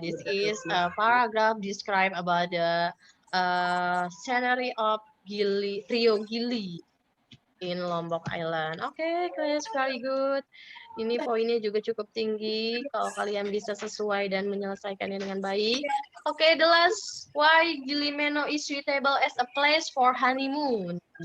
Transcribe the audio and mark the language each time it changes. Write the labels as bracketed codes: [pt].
[en] This is a paragraph describe about the scenery of Rio Gili in Lombok Island. Okay, guys, very good. [id] Ini poinnya juga cukup tinggi. Kalau kalian bisa sesuai dan menyelesaikannya dengan baik. [en] Okay, the last. Why Gili Meno is suitable as a place for honeymoon?